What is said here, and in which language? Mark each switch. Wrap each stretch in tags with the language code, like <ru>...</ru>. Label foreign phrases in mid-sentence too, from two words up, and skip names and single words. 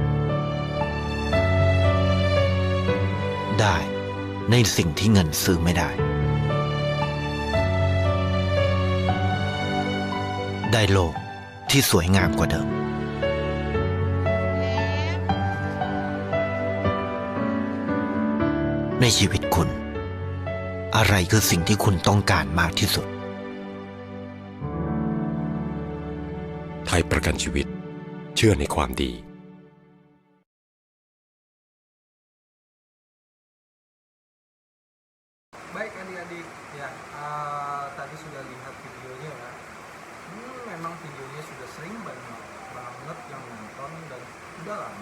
<th>ได้ในสิ่งที่เงินซื้อไม่ได้ได้โลกที่สวยงามกว่าเดิมในชีวิตคุณอะไรคือสิ่งที่คุณต้องการมากที่สุด ไทยประกันชีวิตเชื่อในความดี</th> <id>Baik adik-adik, ya tadi sudah lihat videonya ya. Memang videonya sudah sering banget yang nonton dan udah lama.</id>